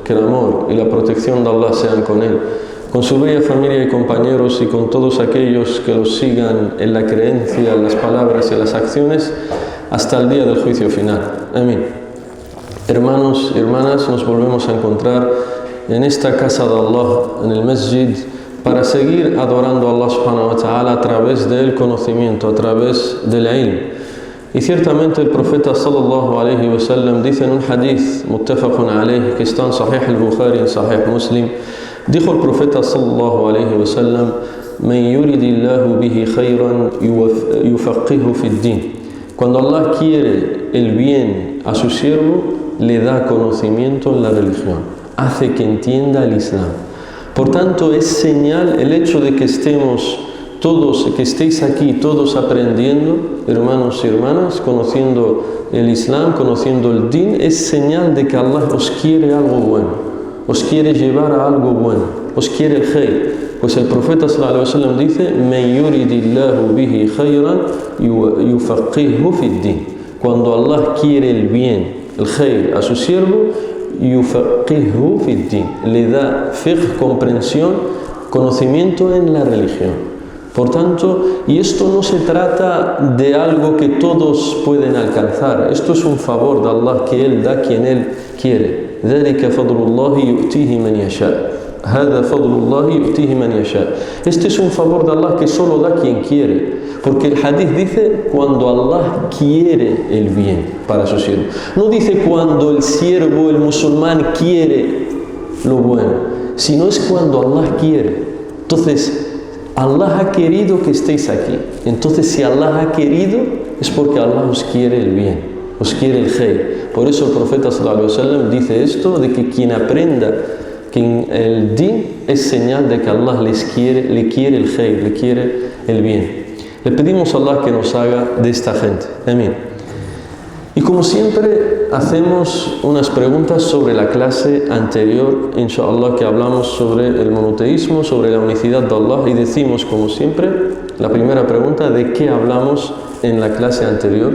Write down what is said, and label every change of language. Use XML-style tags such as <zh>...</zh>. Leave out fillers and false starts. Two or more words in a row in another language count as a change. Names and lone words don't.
<es>Que el amor y la protección de Allah sean con él, con su bella familia y compañeros, y con todos aquellos que los sigan en la creencia, en las palabras y en las acciones hasta el día del juicio final. Amén. Hermanos y hermanas, nos volvemos a encontrar en esta casa de Allah, en el Masjid, para seguir adorando a Allah</es> <ar>سبحانه وتعالى</ar> <es>a través del conocimiento, a través del ilm. Y ciertamente el profeta</es> <ar>صلى الله عليه وسلم</ar> <es>dice en un hadith</es> <ar>متفق عليه</ar> <es>que está en Sahih al-Bukhari, en Sahih Muslim, dijo el profeta</es> <ar>صلى الله عليه وسلم: "من يرد الله به خيرا يفقهه في الدين."</ar> <es>Cuando Allah quiere el bien a su siervo, le da conocimiento en la religión, hace que entienda el Islam. Por tanto, es señal el hecho de que estemos todos, que estéis aquí, todos aprendiendo, hermanos y hermanas, conociendo el Islam, conociendo el Din, es señal de que Allah os quiere algo bueno, os quiere llevar a algo bueno, os quiere el khayr. Pues el profeta</es> <ar>صلى الله عليه وسلم</ar> <es>dice:</es> <ar>"من يرد الله به خيرا يفقهه في الدين."</ar> <es>Cuando Allah quiere el bien, el khayr a su siervo,</es> <ar>يفقهه في الدين,</ar> <es>le da fiqh, comprensión, conocimiento en la religión. Por tanto, y esto no se trata de algo que todos pueden alcanzar, esto es un favor de Allah que Él da a quien Él quiere.</es> <ar>ذَلِكَ فَضْلُ اللَّهِ يُؤْتِيهِ مَنْ يَشَاءُ. هَذَا فَضْلُ اللَّهِ يُؤْتِيهِ مَنْ يَشَاءُ.</ar> <es>Este es un favor de Allah que solo da quien quiere, porque el hadith dice cuando Allah quiere el bien para su siervo. No dice cuando el siervo, el musulmán, quiere lo bueno, sino es cuando Allah quiere. Entonces, Allah ha querido que estéis aquí. Entonces, si Allah ha querido, es porque Allah os quiere el bien, os quiere el khayr. Por eso el profeta</es> <ar>صلى الله عليه وسلم</ar> <es>dice esto, de que quien aprenda que el din es señal de que Allah le quiere el khayr, le quiere el bien. Le pedimos a Allah que nos haga de esta gente. Amén. Y como siempre, hacemos unas preguntas sobre la clase anterior, inshallah, que hablamos sobre el monoteísmo, sobre la unicidad de Allah, y decimos, como siempre, la primera pregunta: ¿de qué hablamos en la clase anterior?</es>